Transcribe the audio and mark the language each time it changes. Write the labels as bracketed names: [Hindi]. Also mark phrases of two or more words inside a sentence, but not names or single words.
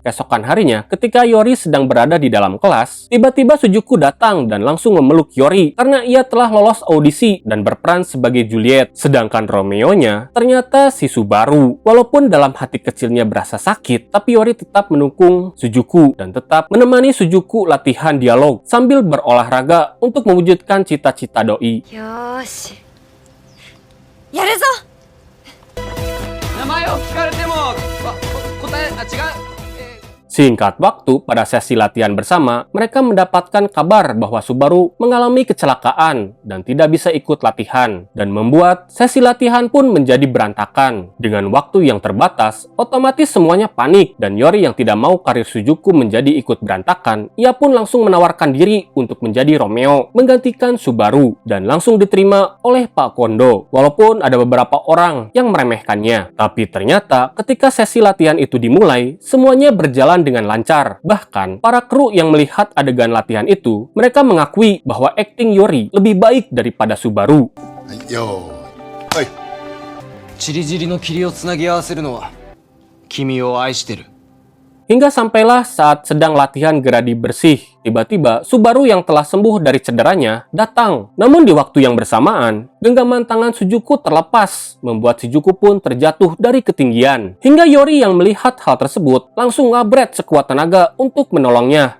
[Indonesian] Keesokan harinya, ketika Yori sedang berada di dalam kelas, tiba-tiba Shizuku datang dan langsung memeluk Yori karena ia telah lolos audisi dan berperan sebagai Juliet. Sedangkan Romeo-nya ternyata si Subaru. Walaupun dalam hati kecilnya berasa sakit, tapi Yori tetap mendukung Shizuku dan tetap menemani Shizuku latihan dialog sambil berolahraga untuk mewujudkan cita-cita doi. [Japanese] よーしやるぞ。名前を聞かれても、答え、あ、違う。 [Indonesian] Singkat waktu, pada sesi latihan bersama, mereka mendapatkan kabar bahwa Subaru mengalami kecelakaan dan tidak bisa ikut latihan, dan membuat sesi latihan pun menjadi berantakan. Dengan waktu yang terbatas, otomatis semuanya panik, dan Yori yang tidak mau karir Shizuku menjadi ikut berantakan, ia pun langsung menawarkan diri untuk menjadi Romeo, menggantikan Subaru, dan langsung diterima oleh Pak Kondo, walaupun ada beberapa orang yang meremehkannya. Tapi ternyata, ketika sesi latihan itu dimulai, semuanya berjalan dengan lancar. Bahkan, para kru yang melihat adegan latihan itu, mereka mengakui bahwa akting Yori lebih baik daripada Subaru. [Japanese] よーい。はい。チリチリの霧をつなぎ合わせるのは、君を愛してる。 [Indonesian] Hingga sampailah saat sedang latihan geradi bersih, tiba-tiba Subaru yang telah sembuh dari cederanya datang. Namun di waktu yang bersamaan, genggaman tangan Shizuku terlepas, membuat Shizuku pun terjatuh dari ketinggian. Hingga Yori yang melihat hal tersebut langsung ngabret sekuat tenaga untuk menolongnya.